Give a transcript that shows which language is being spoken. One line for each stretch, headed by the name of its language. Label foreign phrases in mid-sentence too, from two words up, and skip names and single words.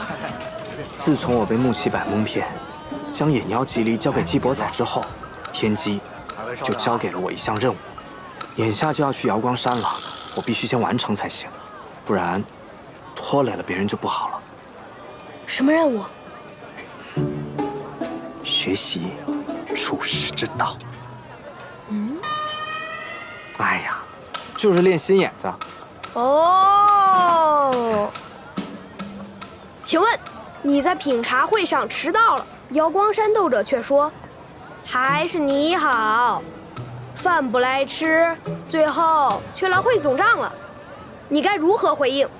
Chinese: 自从我被穆七百蒙骗，将眼妖棘离交给纪伯载之后，天机就交给了我一项任务。眼下就要去瑶光山了，我必須先完成才行，不然拖累了別人就不好了。什麼任務？學習處世之道。哎呀，就是練心眼子。哦。請問你在品茶會上遲到了，瑶光山鬥者卻說還是你好，飯不來吃，最後卻來會總賬了，你該如何回應？